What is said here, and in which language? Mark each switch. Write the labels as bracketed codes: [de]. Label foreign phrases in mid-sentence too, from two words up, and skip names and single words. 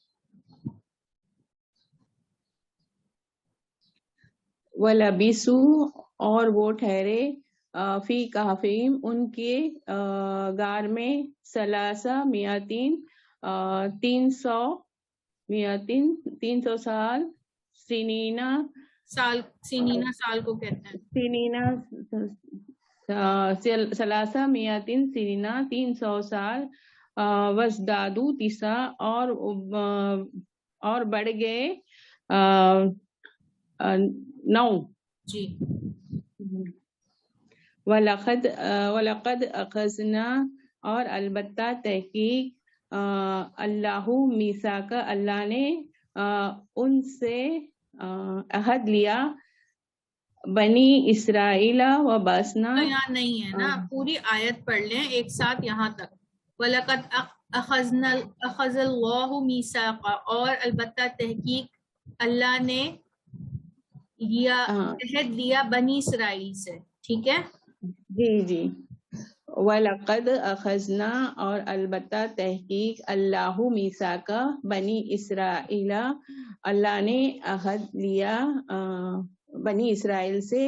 [ur] वलबिसु, اور وہ ٹھہرے, [ar] في كهفهم [ur] ان کے غار میں, [ar] ثلاث مائة [ur] 300 سال, सीनीना سال کو کہتے ہیں, [ar] ثلاث مائة سنين [ur] 300 سال, [ar] وازدادوا تسعا [ur] اور بڑھ گئے 9 जी। [ar] ولقد أخذنا, [ur] اور البتہ تحقیق [ar] الله ميثاقا, [ur] اللہ نے ان سے عہد لیا, [ar] بني إسرائيل وبعثنا. [ur] تو یہاں نہیں ہے نا، پوری آیت پڑھ لیں ایک ساتھ یہاں تک. [ar] ولقد أخذ الله ميثاقا، [ur] اور البتہ تحقیق اللہ نے لیا عہد لیا بنی اسرائیل سے. ٹھیک ہے جی. [ar] وَلَقَدْ أَخَذْنَا، [ur] اور البتہ تحقیق اللہ میثاق بنی اسرائیل، اللہ نے عہد لیا بنی اسرائیل سے.